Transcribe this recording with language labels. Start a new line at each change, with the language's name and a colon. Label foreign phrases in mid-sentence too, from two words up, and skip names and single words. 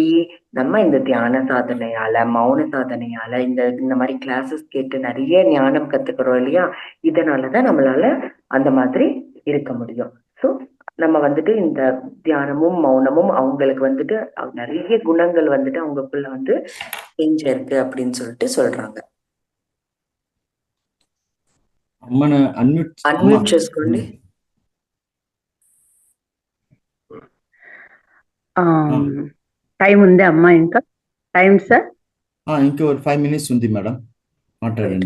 Tamil: நம்ம இந்த தியான சாதனையால, மௌன சாதனையால, இந்த மாதிரி கிளாஸஸ் கேட்டு நிறைய ஞானம் கத்துக்கிறோம் இல்லையா? இதனாலதான் நம்மளால அந்த மாதிரி இருக்க முடியும். ஸோ நம்ம இந்த தியானமும் மௌனமும் அவங்களுக்கு நிறைய குணங்கள் அவங்களுக்குள்ள இருக்கு அப்படின்னு சொல்றாங்க.
Telugu: అమ్మను అన్మ్యూట్ అన్మ్యూట్ చేసుకోండి. టైం ఉంది అమ్మా? ఇంకా టైం సార్? ఇంకా ఒక 5 minutes ఉంది మేడం, మాట్లాడండి.